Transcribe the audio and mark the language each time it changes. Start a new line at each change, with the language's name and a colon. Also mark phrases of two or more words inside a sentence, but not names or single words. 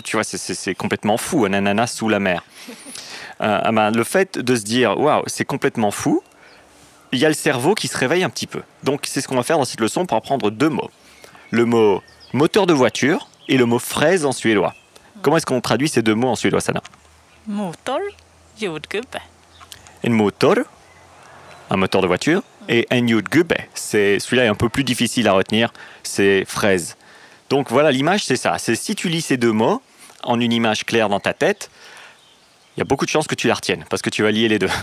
French: Tu vois, c'est complètement fou, un ananas sous la mer. Le fait de se dire « Waouh, c'est complètement fou », il y a le cerveau qui se réveille un petit peu. Donc, c'est ce qu'on va faire dans cette leçon pour apprendre deux mots. Le mot moteur de voiture et le mot fraise en suédois. Comment est-ce qu'on traduit ces deux mots en suédois, Sanna?
Swedish: Motor, jordgubbe.
French: Un motor, un moteur de voiture, et un jordgubbe. Celui-là est un peu plus difficile à retenir, c'est fraise. Donc voilà, l'image, c'est ça. C'est si tu lis ces deux mots en une image claire dans ta tête, il y a beaucoup de chances que tu la retiennes, parce que tu vas lier les deux.